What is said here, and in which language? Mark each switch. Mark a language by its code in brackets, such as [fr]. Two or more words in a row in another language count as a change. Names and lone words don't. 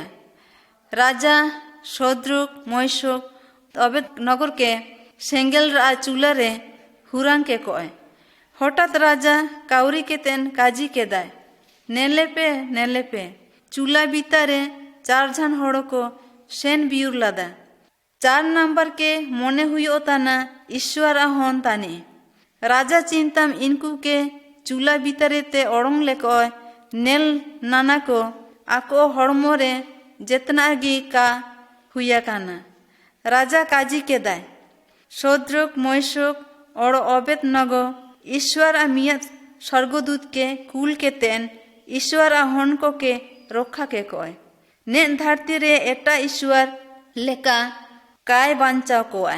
[unr] राजा शद्रुक मैशुक अबेदनगो के सेंगेल रा चूल्हा रे हुरांग के कोय हठात राजा काउरी के तेन काजी के दाय नेले पे चूल्हा बीतारे 4 जन हड़ को सेन बियुर लादा 4 नंबर के मने हुयो ताना ईश्वर हन ताने राजा चिंताम इनको के चूल्हा बीतारे ते ओड़ोंग लेकोय नेल नाना को आको हड़मो रे जेतना गी का हुया काना राजा काजी के दाय शद्रुक मैशुक और अबेदनगो ईश्वर मिया स्वर्गदूत के कुल के तेन ईश्वर हन को के रक्षा के कोय ने धरती रे एटा ईश्वर लेका काय बांचाव को आय।